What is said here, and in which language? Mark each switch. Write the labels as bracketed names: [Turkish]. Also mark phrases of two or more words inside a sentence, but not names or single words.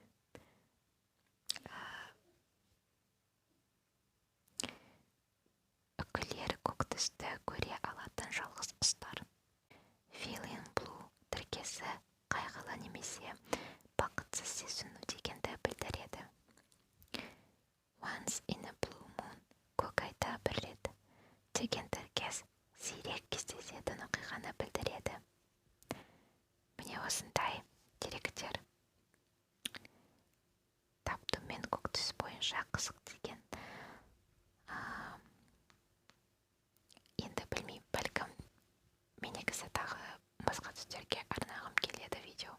[Kazakh] Үкілер көк түсті көре алатын жалғыз құстар. [English] Feeling blue [Kazakh] тіркесі қайғылы немесе бақытсыз сезіну дегенді білдіреді. [English] Once in a blue moon [Kazakh] көк айда бір рет деген тіркес сирек кездесетін оқиғаны білдіреді. Міне осындай деректер. Таптым мен көк түс бойынша қызық деген. Енді білмеймін, бәлкім мен негізі тағы басқа түстерге арнағым келеді видео.